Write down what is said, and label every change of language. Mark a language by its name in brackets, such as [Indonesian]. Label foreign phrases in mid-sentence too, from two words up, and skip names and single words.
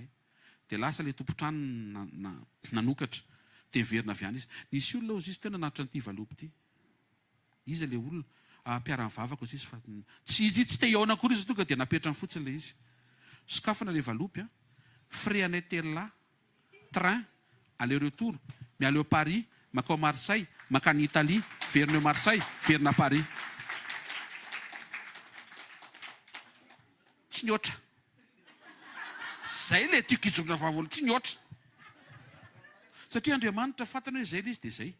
[Malagasy] Dia lasa ilay tompo-trano nanokatra. Dia verina avy any izy. Nisy olona ozy izy tena natotra n'ity valopy ity. Izy ilay olona mpiara-mivavaka ozy izy fa tsy te hiaona akory izy tonga dia napetrany fotsiny ilay izy. Sokafana ilay valopy frais anay telo [French] train aller retour [Malagasy] mialeo Paris makao Marseille makany Italie verina Marseille verina Paris. Tsy niotra. Zay ilay tiako hijorona vavolo, tsy niotra. Satria Andriamanitra fantany hoe zay ilay izy dia zay.